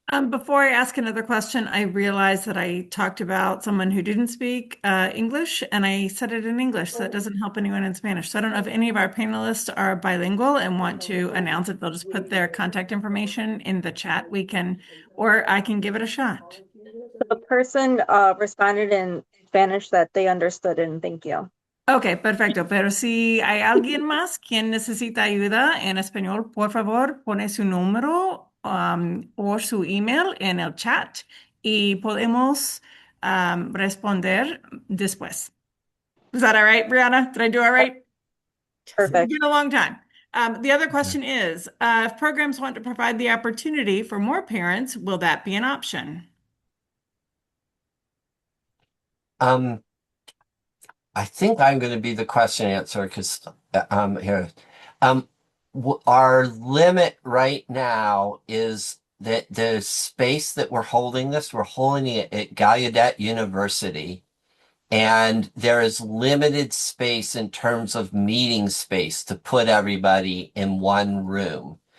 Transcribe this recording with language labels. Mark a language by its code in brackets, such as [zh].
[en] Before I ask another question, I realized that I talked about someone who didn't speak English and I said it in English, so that doesn't help anyone in Spanish. So I don't know if any of our panelists are bilingual and want to announce it. They'll just put their contact information in the chat. We can, or I can give it a shot. The person responded in Spanish that they understood, and thank you. [es] Ok, perfecto. Pero si hay alguien más quien necesita ayuda en español, por favor, pone su número o su email en el chat y podemos responder después. [en] Is that all right, Brianna? Did I do all right? Perfect. It's been a long time. The other question is, if programs want to provide the opportunity for more parents, will that be an option? I think I'm going to be the question answer because here, um, our limit right now is that the space that we're holding it at Gallaudet University, and there is limited space in terms of meeting space to put everybody in one room.